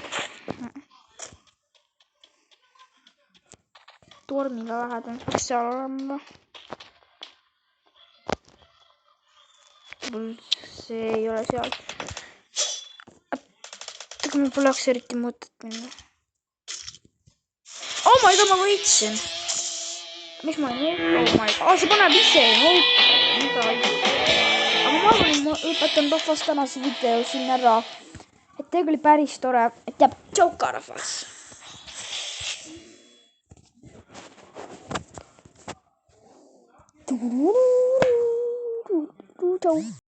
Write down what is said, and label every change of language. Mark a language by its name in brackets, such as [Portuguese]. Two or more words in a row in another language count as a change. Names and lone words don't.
[Estonian] Tormile lähedal. Peaks seal olema. See ei ole seal. Aga mul poleks eriti mõtet minna. [English] Oh my god, [Estonian] ma võitsin. Miks ma ei [English] oh my god. [Estonian] See paneb ise. Aga ma arvan, et ma lõpetan rahvast tänase video siin ära. Et teil oli päris tore. Et jääb tšauka rahvas. Tšau.